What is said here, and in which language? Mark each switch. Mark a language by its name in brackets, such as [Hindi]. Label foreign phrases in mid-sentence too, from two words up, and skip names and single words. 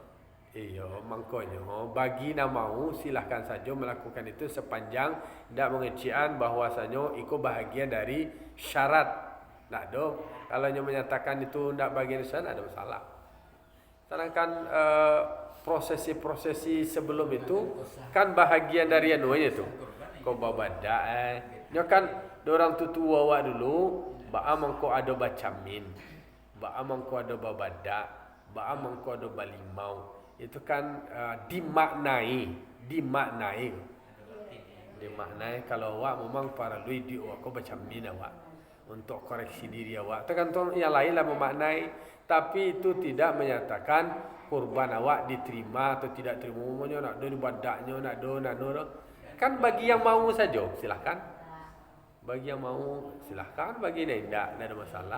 [Indonesian] Iya, makanya bagi nak mau silahkan saja melakukan itu sepanjang tidak mengecian bahwasanya itu bahagian dari syarat. Tak ada. Kalau yang menyatakan itu tidak bagian dari syarat ada masalah. Sedangkan prosesi-prosesi sebelum itu kan bahagian dari anunya itu. [Minangkabau] Kau babadak Nya kan orang tua awak dulu, mangko ada bacamin. Mangko ada babadak, mangko ada balimau. Itu kan dimaknai kalau awak memang para lui di awak kau bacamin awak untuk koreksi diri awak. [Indonesian] Tergantung yang lain lah memaknai, tapi itu tidak menyatakan kurban awak diterima atau tidak terima. [Minangkabau] Umumnya nak do badaknya, nak do. Kan bagi yang mau saja silahkan. [Indonesian] Bagi yang mau silahkan, bagi yang tidak ada masalah.